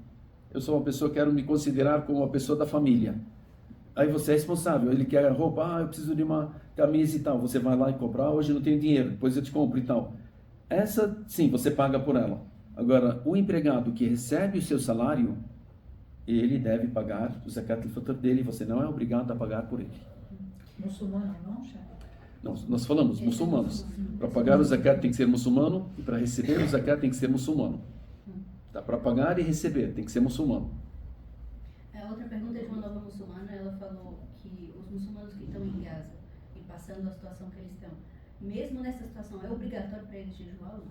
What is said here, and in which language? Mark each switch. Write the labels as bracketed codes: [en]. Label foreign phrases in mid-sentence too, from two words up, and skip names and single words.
[pt] Eu sou uma pessoa, quero me considerar como uma pessoa da família. Aí você é responsável, ele quer roupa, eu preciso de uma camisa e tal, você vai lá e comprar, hoje não tenho dinheiro, depois eu te compro e tal. Essa, sim, você paga por ela. Agora, o empregado que recebe o seu salário, ele deve pagar o [ar] زكاة الفطر [pt] dele, você não é obrigado a pagar por ele. Muçulmano, não, Sheikh? Não, nós falamos muçulmanos. Para pagar o zakat tem que ser muçulmano e para receber o zakat tem que ser muçulmano. Tá? Para pagar e receber tem que ser muçulmano. A outra pergunta é de uma nova muçulmana, ela falou que os muçulmanos que estão em Gaza e passando a situação que eles estão, mesmo nessa situação, é obrigatório para eles jejuar ou não?